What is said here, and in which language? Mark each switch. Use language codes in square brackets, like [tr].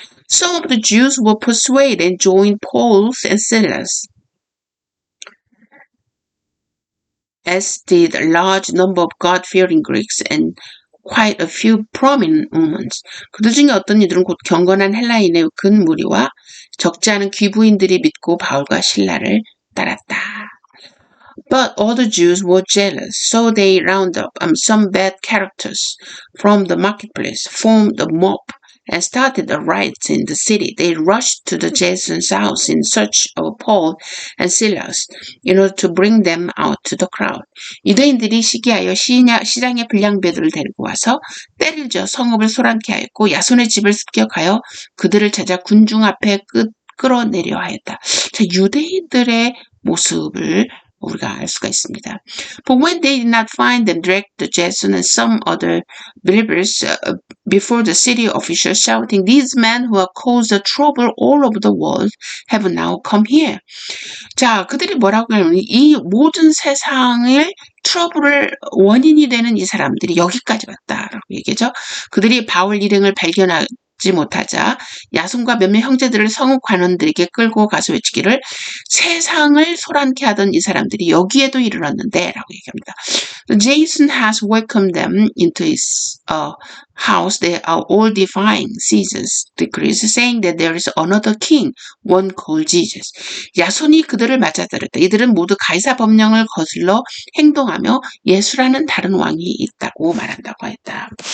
[en] Some of the Jews were persuaded and joined Paul and Silas, as did a large number of God-fearing Greeks and quite a few prominent women. [ko] 그들 중에 어떤 이들은 곧 경건한 헬라인의 큰 무리와 적지 않은 귀부인들이 믿고 바울과 실라를 따랐다. [en] But all the Jews were jealous, so they rounded up some bad characters from the marketplace, formed a mob, and started a riot in the city. They rushed to the Jason's house in search of Paul and Silas in order to bring them out to the crowd. 유대인들이 시기하여 시장의 불량배들을 데리고 와서 때를 져 성읍을 소란케 하였고 야손의 집을 습격하여 그들을 찾아 군중 앞에 끌어내려 하였다. [ko] 자, 유대인들의 모습을 우리가 알 수가 있습니다. [en] But when they did not find them, dragged Jason and some other believers before the city officials, shouting, "These men who have caused trouble all over the world have now come here." [ko] 자, 그들이 뭐라고 하냐면 이 모든 세상을 트러블을 원인이 되는 이 사람들이 여기까지 왔다라고 얘기죠. 그들이 바울 일행을 발견하지 못하자 야손과 몇몇 형제들을 성읍 관원들에게 끌고 가서 외치기를 세상을 소란케 하던 이 사람들이 여기에도 이르렀는데 라고 얘기합니다. [en] Jason has welcomed them into his house. They are all defying Caesar's decrees, saying that there is another king, one called Jesus. [ko] 야손이 그들을 맞아들였다. 이들은 모두 가이사 법령을 거슬러 행동하며 예수라는 다른 왕이 있다고 말한다고 했다.